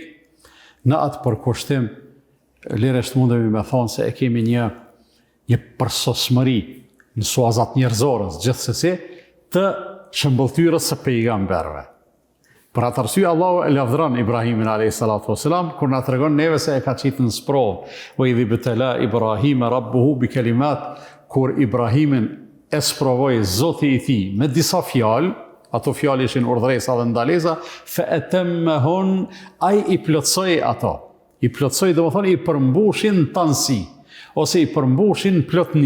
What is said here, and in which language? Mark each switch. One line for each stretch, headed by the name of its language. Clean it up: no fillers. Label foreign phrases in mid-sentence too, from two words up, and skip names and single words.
Albanian: Në atë përkushtim, lirisht mundemi me thonë se e kemi një përsosmëri në suazat njerëzorës, gjithsesi, të shëmbëltyrës së pejgamberëve. Për atë arsye Allahu e lavdëron Ibrahimin a.s. kur na tregon neve se e ka qitë në sprovë.
Arabic: وإذ ابتلى إبراهيم ربه بكلمات,
Albanian: kur Ibrahimin e sprovoi Zoti i tij me disa fjalë, ato fjalë ishin urdhresa dhe ndalesa,
Arabic: فأتمهن,
Albanian: ai i plotësoi ato. I plotësoi, domethënë i përmbushin tansi ose i përmbushin plotni.